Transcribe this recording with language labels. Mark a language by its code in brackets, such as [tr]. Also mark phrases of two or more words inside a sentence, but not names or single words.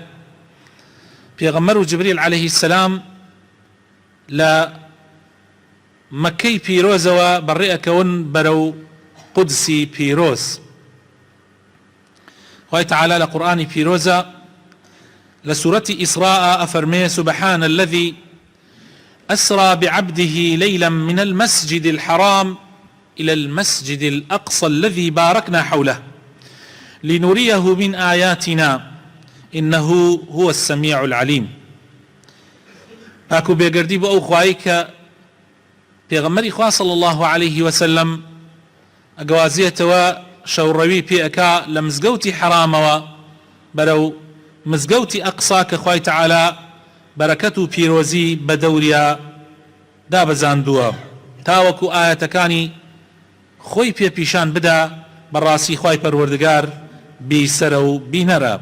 [ckb] پێغەمبەر و جبریل [ar] عليه السلام [ckb] لە مەکەی پیرۆزەوە بەڕێئەکەون بەرەو قودسی پیرۆز. خوای تەعالی لە قورئانی پیرۆزە لە سورەتی ئیسراء ئەفەرمێ: [ar] سبحان الذي أسرى بعبده ليلا من المسجد الحرام إلى المسجد الأقصى الذي باركنا حوله لنريه من آياتنا إنه هو السميع العليم. [ckb] پاکو بێگەردی بۆ ئەو خوایی کە پێغەمبەری خوا [ar] صلی الله عليه وسلم [ckb] ئەگەوازێتەوە شەوڕەوی پێئەکا لە مزگەوتی حرامەوە بەرەو مزگەوتی ئەقسا کە خوای تەعالی بەرەکەت و پیرۆزی بە دەوریا دابەزاندووە، تاوەکو ئاەتەکانی خۆی پێپیشان بدا بەڕاستی خوای پەروەردگار بیسەرە و بینەرە.